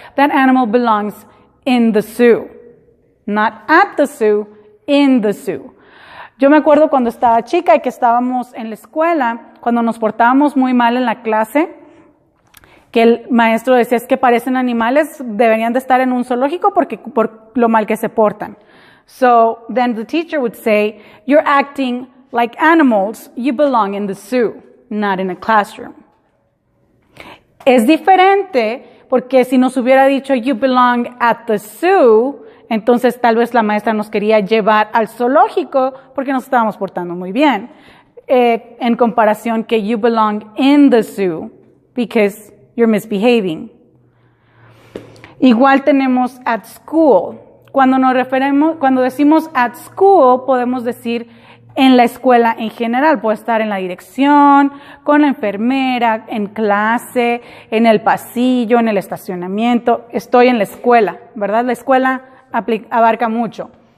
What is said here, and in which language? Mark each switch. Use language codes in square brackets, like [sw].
[en] That animal belongs in the zoo. Not at the zoo, in the zoo. [es] Yo me acuerdo cuando estaba chica y que estábamos en la escuela, cuando nos portábamos muy mal en la clase, que el maestro decía, es que parecen animales, deberían de estar en un zoológico por lo mal que se portan. [en] So then the teacher would say, you're acting like animals, you belong in the zoo, not in a classroom. [es] Es diferente porque si nos hubiera dicho, [en] you belong at the zoo, [es] entonces tal vez la maestra nos quería llevar al zoológico porque nos estábamos portando muy bien. En comparación que [en] you belong in the zoo because you're misbehaving. [es] Igual tenemos [en] at school. [es] Cuando decimos [en] at school, [es] podemos decir en la escuela en general. Puede estar en la dirección, con la enfermera, en clase, en el pasillo, en el estacionamiento. Estoy en la escuela, ¿verdad? La escuela abarca mucho.